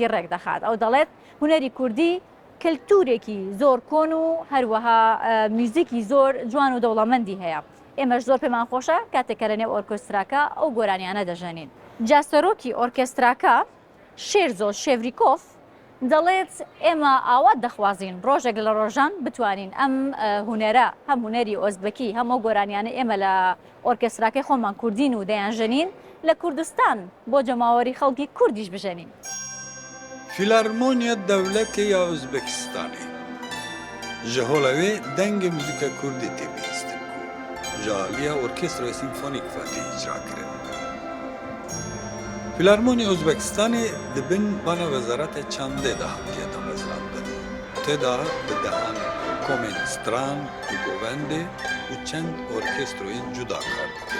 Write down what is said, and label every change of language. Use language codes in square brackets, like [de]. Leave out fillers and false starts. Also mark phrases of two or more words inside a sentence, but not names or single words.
[ckb] ڕێک دەخات ئەو دەڵێت هونەری کوردی کللتورێکی زۆر کۆن و هەروەها میوزیکی زۆر جوان و دەوڵەمەندی هەیە ئێمەش زۆر پێمان خۆشە کاتێکە لەنێو ئۆرکێستراکە ئەو گۆرانیانە دەژەنین جاسەرۆکی ئۆرکێستراکە شێرزۆ شێڤریکۆف دەڵێت ئێمە ئاوات دەخوازین ڕۆژێک لە ڕۆژان بتوانین ئەم هونەرە هەم هونەری ئۆزبەکی هەموو گۆرانیانە ئێمە لە ئۆرکێستراکەی خۆمان کوردین و دەیانژەنین لە کوردستان بۆ جەماوەری خەڵکی کوردیش بژەنین [ku] فیلارمۆنیا دەولەتی یا ئۆزبەکستانی ji hola wê dengê muzîka Kurdî tê bihîstin ku ji aliya Orkestroya Sîmfonîk Fatih icra kirin. Filarmoniya Özbekistanê di bin bana Wezareta Çandê de hatiye damezrandin. Têda bi dehan komên stran û govendê û çend orkestroyên cuda kar dikin.